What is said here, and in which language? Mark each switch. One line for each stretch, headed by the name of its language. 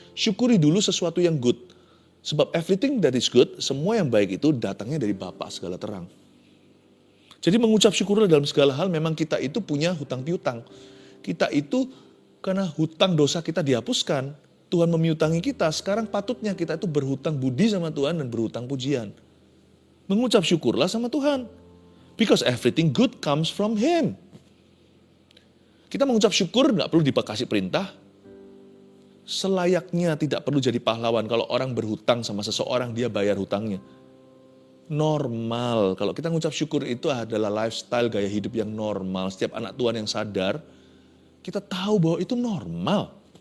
Indonesian: Syukuri dulu sesuatu yang good. Sebab
English: everything that is good,
Indonesian: semua yang baik itu datangnya dari Bapa segala terang. Jadi mengucap syukurlah dalam segala hal, memang kita itu punya hutang piutang. Kita itu karena hutang dosa kita dihapuskan, Tuhan memiutangi kita, sekarang patutnya kita itu berhutang budi sama Tuhan dan berhutang pujian. Mengucap syukurlah sama Tuhan.
English: Because everything good comes from Him.
Indonesian: Kita mengucap syukur gak perlu dikasih perintah. Selayaknya tidak perlu jadi pahlawan. Kalau orang berhutang sama seseorang, dia bayar hutangnya. Normal. Kalau kita mengucap syukur itu adalah lifestyle, gaya hidup yang normal. Setiap anak Tuhan yang sadar, kita tahu bahwa itu normal.